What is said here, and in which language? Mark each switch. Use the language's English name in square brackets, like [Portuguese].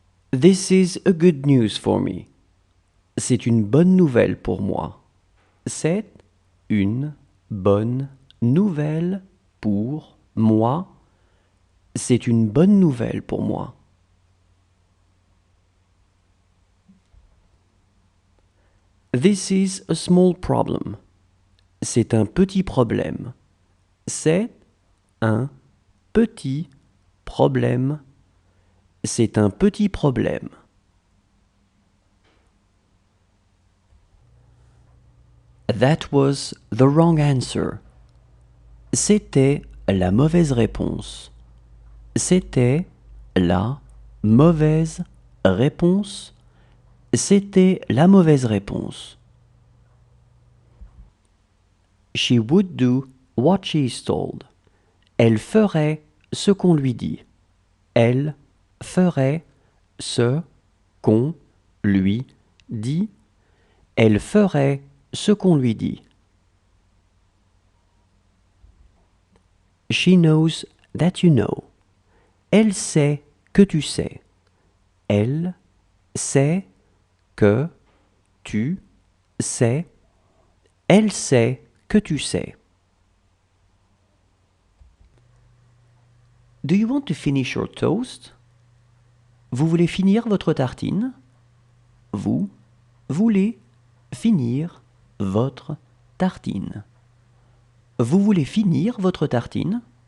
[English] This is a good news for me. [French] C'est une bonne nouvelle pour moi. C'est une bonne nouvelle pour moi. C'est une bonne nouvelle pour moi. [English] This is a small problem. [French] C'est un petit problème. C'est un petit problème. C'est un petit problème. [English] That was the wrong answer. [French] C'était la mauvaise réponse. C'était la mauvaise réponse. C'était la mauvaise réponse. [English] She would do what she is told. [French] Elle ferait ce qu'on lui dit. Elle ferait ce qu'on lui dit. Elle ferait ce qu'on lui dit. [English] She knows that you know. [French] Elle sait que tu sais. Elle sait que tu sais. Elle sait que tu sais. [English] Do you want to finish your toast? [French] Vous voulez finir votre tartine? Vous voulez finir votre tartine? Vous voulez finir votre tartine?